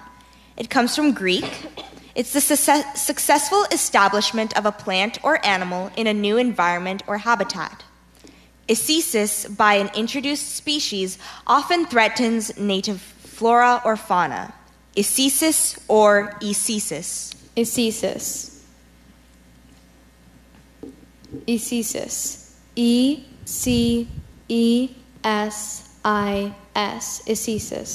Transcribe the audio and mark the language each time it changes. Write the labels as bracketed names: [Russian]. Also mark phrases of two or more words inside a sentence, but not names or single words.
[English] It comes from Greek. It's the successful establishment of a plant or animal in a new environment or habitat. Isesis by an introduced species often threatens native flora or fauna. Isesis or esesis. Isesis. Isesis. E-C-E-S-I-S. Isesis.